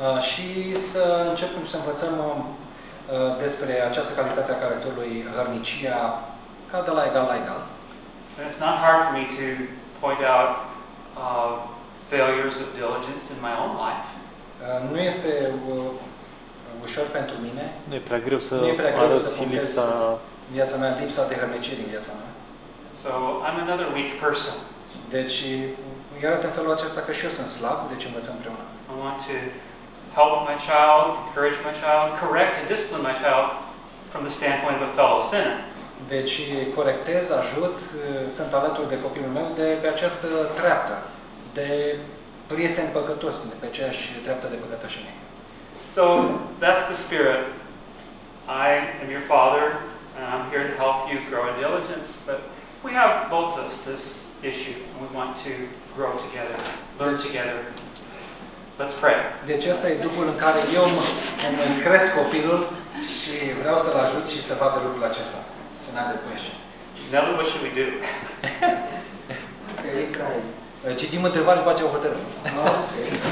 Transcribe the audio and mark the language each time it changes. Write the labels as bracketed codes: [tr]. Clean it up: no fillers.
[ro] Și să începem să învățăm despre această calitate a caracterului, hărnicia, ca de la egal la egal. [en] And it's not hard for me to point out failures of diligence in my own life. [ro] Nu este ușor pentru mine. Nu e prea greu să arăt lipsa viața mea, lipsa de hărnicie din viața mea. [en] So I'm another weak person. [ro] Deci îi arăt în felul acesta că și eu sunt slab, deci învățăm împreună. [en] I want to help my child, encourage my child, correct and discipline my child from the standpoint of a fellow sinner. [ro] Deci corectez, ajut, sunt alături de copilul meu de pe această treaptă, de prieten păcătos, de pe aceeași treaptă de păcătoșenie. [en] So, that's the spirit. I am your father, and I'm here to help you grow in diligence, but we have both of us this issue, and we want to grow together, learn together. Let's pray. [ro] Deci ăsta e Duhul în care eu îmi cresc copilul și vreau să-l ajut și să vadă lucrul acesta. Să ne adăpăși. [en] Now what should we do? Okay. [ro] Citim întrebare și facem o hotărâre. [en] Okay.